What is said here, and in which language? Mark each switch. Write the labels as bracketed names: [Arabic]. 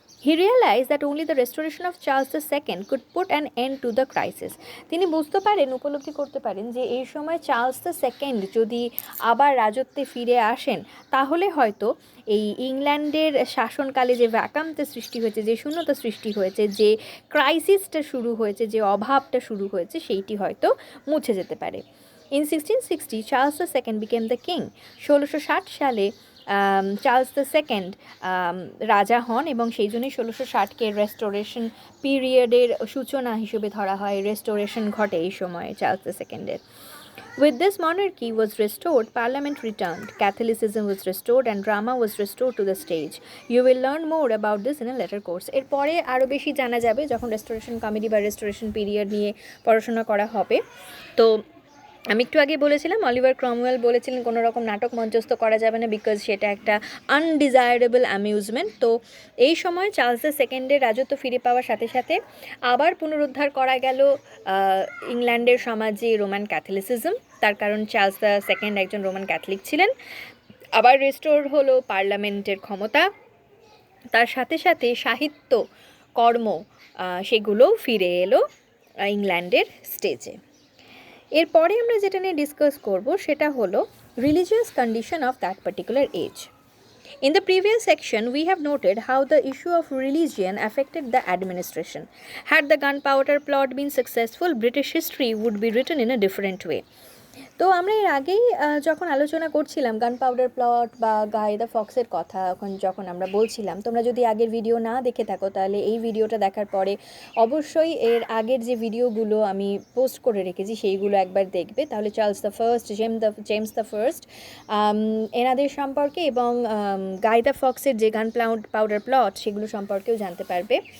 [English] He realized that only the restoration of Charles II could put an end to the crisis। [Bangla] তিনি উপলব্ধি করতে পারেন যে এই সময় চার্লস দ্য সেকেন্ড যদি আবার রাজত্বে ফিরে আসেন, তাহলে হয়তো এই ইংল্যান্ডের শাসনকালে যে ভ্যাকামটা সৃষ্টি হয়েছে, যে শূন্যতা সৃষ্টি হয়েছে, যে ক্রাইসিসটা শুরু হয়েছে, যে অভাবটা শুরু হয়েছে, সেইটি হয়তো মুছে যেতে পারে। [English] In 1660, Charles II became the king। [Bangla] 1660 সালে চার্লস দ্য সেকেন্ড রাজা হন এবং সেই জন্যই 1660-কে রেস্টোরেশন পিরিয়ডের সূচনা হিসেবে ধরা হয়। রেস্টোরেশন ঘটে এই সময়ে চার্লস দ্য সেকেন্ডের। [English] With this monarchy was restored, Parliament returned, Catholicism was restored and drama was restored to the stage. You will learn more about this in a later course। [Bangla] এরপরে আরও বেশি জানা যাবে যখন রেস্টোরেশন কমেডি বা restoration period নিয়ে পড়াশোনা করা হবে। তো আমি একটু আগে বলেছিলাম, অলিভার ক্রমওয়েল বলেছিলেন কোনো রকম নাটক মঞ্চস্থ করা যাবে না, [English] because [Bangla] সেটা একটা [English] Undesirable amusement. [Bangla] তো এই সময় চার্লস দ্য সেকেন্ডের রাজত্ব ফিরে পাওয়ার সাথে সাথে আবার পুনরুদ্ধার করা গেল ইংল্যান্ডের সমাজে রোমান ক্যাথলিসিজম, তার কারণ চার্লস দ্য সেকেন্ড একজন রোমান ক্যাথলিক ছিলেন। আবার রেস্টোর হলো পার্লামেন্টের ক্ষমতা, তার সাথে সাথে সাহিত্য কর্ম সেগুলোও ফিরে এলো ইংল্যান্ডের স্টেজে। এরপরে আমরা যেটা নিয়ে ডিসকাস করব সেটা হলো [English] Religious condition of that particular age. In the previous section, we have noted how the issue of religion affected the administration. Had the gunpowder plot been successful, British history would be written in a different way. [Bangla] তো আমরা এর আগেই যখন আলোচনা করছিলাম gunpowder plot বা গাই the ফক্সের কথা, যখন আমরা বলছিলাম, তোমরা যদি আগের ভিডিও না দেখে থাকো তাহলে এই ভিডিওটা দেখার পরে অবশ্যই এর আগের যে ভিডিওগুলো আমি পোস্ট করে রেখেছি সেইগুলো একবার দেখবে, তাহলে Charles the first, James the first এনাদের সম্পর্কে এবং গাই দ্য ফক্সের যে গানপাউডার প্লট সেগুলো সম্পর্কেও জানতে পারবে।